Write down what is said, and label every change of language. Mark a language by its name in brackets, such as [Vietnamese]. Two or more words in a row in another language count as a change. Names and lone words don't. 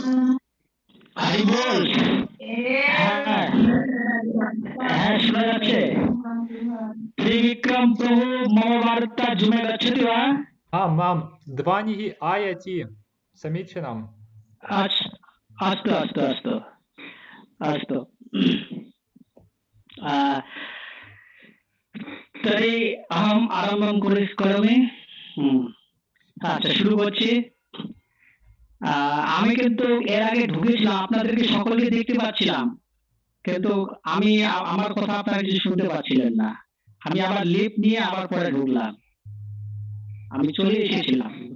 [Bangla] হরি বল। হ্যাঁ হ্যাঁ শোনা যাচ্ছে। [Sanskrit] ত্রিবিক্রম প্রভু মম বার্তা জুমে গচ্ছতি वा? आम् ध्वनिः आयाति समीचीनम्। अस्तु अस्तु अस्तु अस्तु। तर्हि अहम् आरम्भं करोमि। [Bangla] আচ্ছা শুরু করছি। আমি কিন্তু এর আগে ঢুকেছিলাম, আপনাদেরকে সকলকে দেখতে পাচ্ছিলাম, কিন্তু আমি আমার কথা আপনারা কিছু শুনতে পাচ্ছিলেন না। আমি আবার লিফট নিয়ে আবার পরে ঢুকলাম, আমি চলে এসেছিলাম।